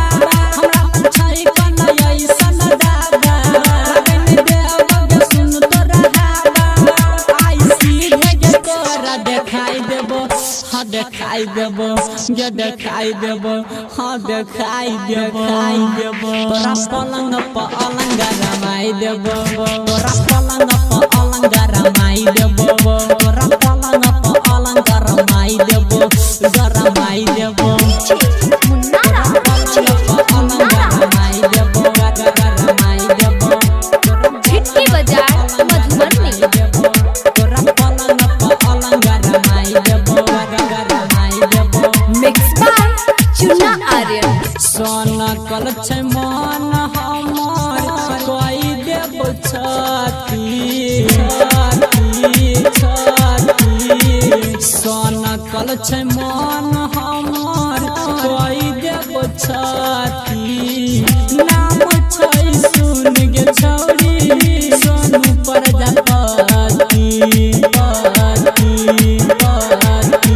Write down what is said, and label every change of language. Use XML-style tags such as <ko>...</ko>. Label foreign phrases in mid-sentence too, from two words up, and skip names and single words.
<mai>हमरा लग छै कन्या ऐसन बाबा, लागे नहीं देबो गे सुन तोरा हावा। आई सीधे गे तोरा देखाई देबो, हाँ देखाई देबो, ये देखाई देबो, हाँ देखाई देबो। तोरा पलंग पर अलंग रमाई देबो, तोरा पलंग पर अलंग रमाई देबो। तोरा पलंग पर अलंग रमाई देबो रमाई देबो। तोरा पलंग पर अलंग रमाई देबो रमाई देबो। झिटकी बाजार मधुबनी। तोरा पलंग पर अलंग रमाई देबो रमाई देबो।</mai> <en>mix by चुन्ना आर्यन।</en> <mai>सोन कल छै मन हमर कोई देबो छाती छाती। सोन कल छै मन हमर कोई देबो छाती। नाम छै सुन गे छौरी सोनू प्रजापति पति पति।</mai>